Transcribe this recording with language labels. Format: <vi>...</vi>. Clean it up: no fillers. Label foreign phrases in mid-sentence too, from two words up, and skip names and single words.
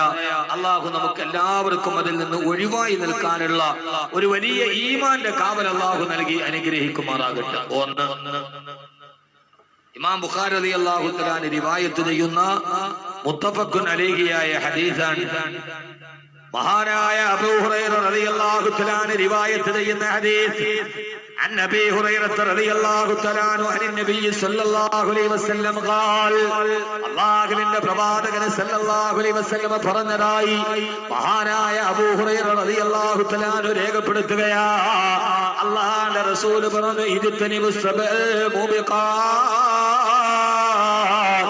<ml>അള്ളാഹു നമുക്ക് എല്ലാവർക്കും അതിൽ നിന്ന് ഒഴിവായി നിൽക്കാനുള്ള ഒരു വലിയ ഈമാന്റെ കാവൽ അള്ളാഹു നൽകി അനുഗ്രഹിക്കുമാറാകട്ടെ. 1, ഇമാം ബുഖാരി</ml> <ar>رضي الله تعالى</ar> <ml>റിവായത്ത് ചെയ്യുന്ന</ml> <ar>متفق عليه</ar> <ml>ഹദീസാണ്. മഹാനായ അബൂ ഹുറൈറ</ml> <ar>رضي الله تعالى</ar> <ml>റിവായത്ത് ചെയ്യുന്ന ഹദീസ്.</ml> <ar>عن أبي هريرة رضي الله تعالى عنه عن النبي صلى الله عليه وسلم قال</ar> <ml>അല്ലാഹുവിന്റെ പ്രവാചകൻ</ml> <ar>صلى الله عليه وسلم</ar> <ml>പറഞ്ഞതായി മഹാനായ അബൂ ഹുറൈറ</ml> <ar>رضي الله تعالى عنه രേഖപ്പെടുത്തുകയാ.</ar> <ml>അല്ലാഹുവിന്റെ റസൂൽ പറഞ്ഞു,</ml> <ar>اجتنبوا السبع الموبقات.</ar>